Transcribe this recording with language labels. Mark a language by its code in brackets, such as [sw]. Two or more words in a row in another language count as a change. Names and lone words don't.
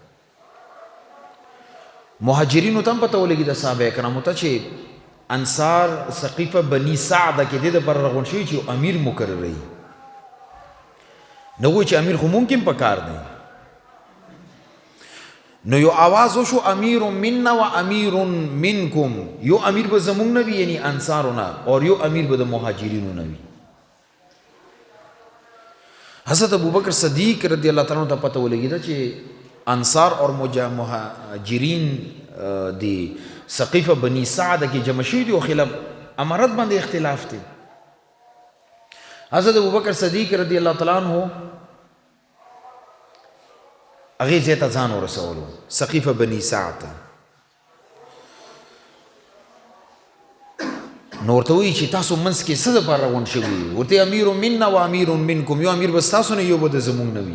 [ps] مهاجرینو ته هم پته ولګي د صحابه کرامو ته چې انصار سقیفه بنی سعد کې د دې پر رغون شوي چې امیر مقرر وي. نو وایي چې امیر خو ممکن پکار دی. نو یو آواز وشو [ar] امیر منا و امیر منکم، [ps] یو امیر به زمونږ نه وي یعنی انصارو نه، اور یو امیر به د مهاجرینو نه وي. حضرت ابوبکر صدیق [ar] رضی اللہ تعالیٰ عنہ [ps] ته پته ولګی دا چې انصار اور مهاجرین دی سقیفه بنی سعد کې جمع شوي دي او خلاف امارت باندې اختلاف دی. حضرت ابوبکر صدیق [ar] رضی اللہ تعالیٰ عنہ [ps] هغې ځای ته ځان ورسولو سقیفه بنی سعد. نو ورته وایي چې تاسو منځ کې څه دپاره روان شوي؟ ورته [ar] امیر منا و امیر منکم، [ps] یو امیر به ستاسو نه یو به د زمونږ نه وي.